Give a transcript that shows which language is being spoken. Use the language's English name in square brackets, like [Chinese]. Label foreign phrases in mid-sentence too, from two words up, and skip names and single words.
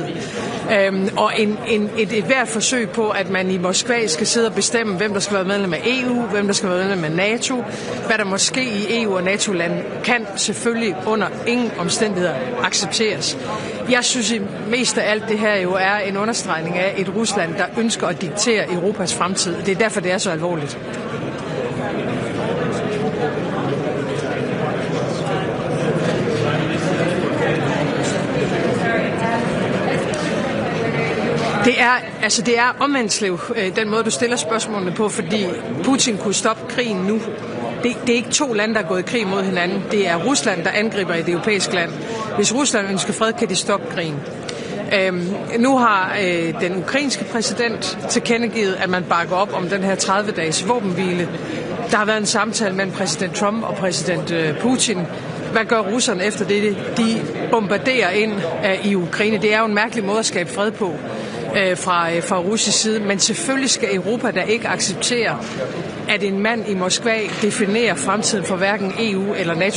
[Danish] Og et hvert forsøg på, at man i Moskva skal sidde og bestemme, hvem der skal være medlem af EU, hvem der skal være medlem af NATO, hvad der måske i EU og NATO-lande, kan selvfølgelig under ingen omstændigheder accepteres. Jeg synes mest af alt det her jo er en understregning af et Rusland, der ønsker at diktere Europas fremtid. Det er derfor, det er så alvorligt. Det er omvendslev, den måde, du stiller spørgsmålene på, fordi Putin kunne stoppe krigen nu. Det er ikke to lande, der er gået i krig mod hinanden. Det er Rusland, der angriber et europæisk land. Hvis Rusland ønsker fred, kan de stoppe krigen. Nu har den ukrainske præsident tilkendegivet, at man bakker op om den her 30-dages våbenhvile. Der har været en samtale mellem præsident Trump og præsident Putin. Hvad gør russerne efter det? De bombarderer ind i Ukraine. Det er jo en mærkelig måde at skabe fred på fra russisk side. Men selvfølgelig skal Europa da ikke acceptere, at en mand i Moskva definerer fremtiden for hverken EU eller NATO.